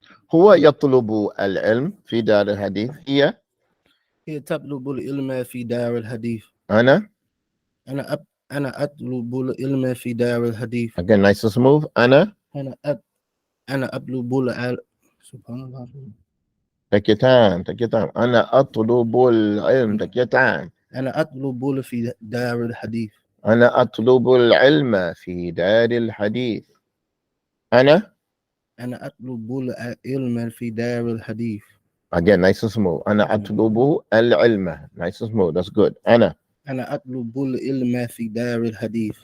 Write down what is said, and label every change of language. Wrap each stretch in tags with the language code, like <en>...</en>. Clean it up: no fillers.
<ar>هو يطلب العلم في دار الحديث هي تطلب العلم في دار الحديث أنا أنا أطلب العلم في دار الحديث</ar> <en>again nice and smooth</en> <ar>أنا أطلب العلم سبحان الله</ar> <en>take your time</en> <ar>أنا أطلب العلم</ar> <en>take your time</en> <ar>أنا أطلب في دار الحديث أنا أطلب العلم في دار الحديث أنا أطلب العلم في دار الحديث</ar> <en>again nice and smooth</en> <ar>أنا أطلب العلم</ar> <en>nice and smooth that's good</en> <ar>أنا أطلب العلم في دار الحديث</ar>